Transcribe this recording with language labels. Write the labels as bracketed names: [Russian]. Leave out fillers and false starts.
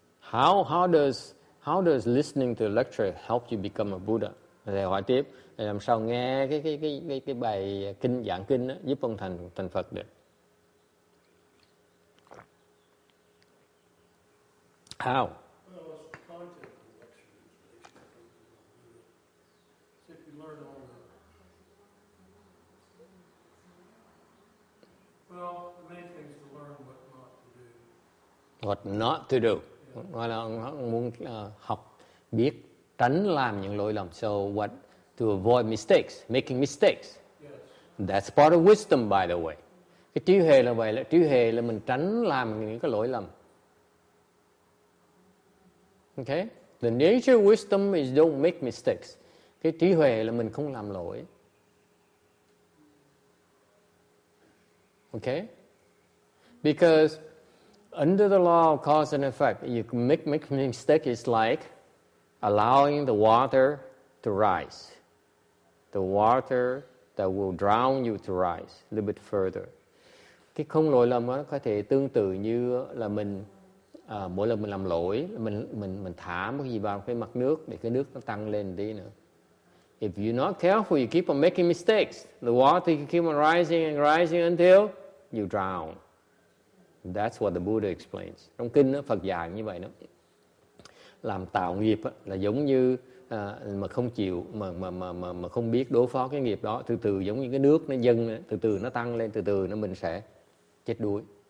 [English] How does listening to a lecture help you become a Buddha? [Vietnamese] Thầy hỏi tiếp, làm sao nghe cái bài kinh giảng kinh đó, giúp ông thành Phật được? [English] How? Well, it's the content of the lecture that makes you Buddha. So if you learn all well, the main thing is to learn what not to do. What not to do. [Vietnamese] Gọi là ông muốn học biết tránh làm những lỗi lầm. [English] So what to avoid mistakes, making mistakes. Yes. That's part of wisdom, by the way. [Vietnamese] Cái trí huệ là vậy, trí huệ là mình tránh làm những cái lỗi lầm. [English] Okay? The nature of wisdom is don't make mistakes. [Vietnamese] Cái trí huệ là mình không làm lỗi. [English] Okay? Because under the law of cause and effect, you can make mistake is like allowing the water to rise. The water that will drown you to rise a little bit further. [Vietnamese] Cái không lỗi lầm đó có thể tương tự như là mình mỗi lần mình làm lỗi, mình thả một cái gì vào cái mặt nước để cái nước nó tăng lên tí nữa. [English] If you're not careful, you keep on making mistakes. The water can keep on rising and rising until you drown. That's what the Buddha explains. [Vietnamese] Trong kinh đó, Phật dạy như vậy đó. Làm tạo nghiệp đó, là giống như mà không chịu mà không biết đối phó cái nghiệp đó, từ từ giống như cái nước nó dâng, từ từ nó tăng lên, từ từ nó mình sẽ chết đuối.